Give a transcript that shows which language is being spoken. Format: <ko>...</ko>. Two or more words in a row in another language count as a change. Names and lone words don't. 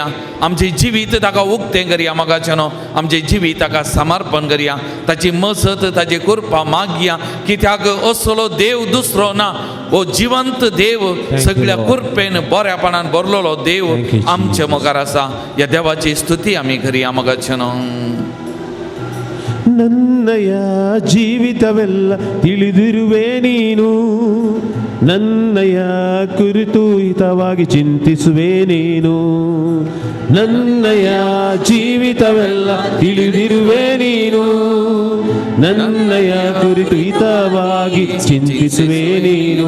<kok>आमचें जिवीत ताका उक्तें करया मोगाचें न्हू. आमचें जिवीत ताका समर्पण करया, ताची मजत ताची कृपा मागया. कित्याक असलो देव दुसरो ना, हो जिवंत देव, सगळ्या कृपेन बऱ्यापणान भरलेलो देव आमच्या मुखार आसा. ह्या देवाची स्तुती आमी करया मोगाचें न्हू.</kok> <kn>ನನ್ನಯ ಜೀವಿತವೆಲ್ಲ ತಿಳಿದಿರುವೆ ನೀನು, ನನ್ನಯ ಕುರಿತು ಹಿತವಾಗಿ ಚಿಂತಿಸುವೆ ನೀನು. ನನ್ನಯ ಜೀವಿತವೆಲ್ಲ ತಿಳಿದಿರುವೆ ನೀನು, ನನ್ನಯ ಕುರಿತು ಹಿತವಾಗಿ ಚಿಂತಿಸುವೆ ನೀನು.</kn>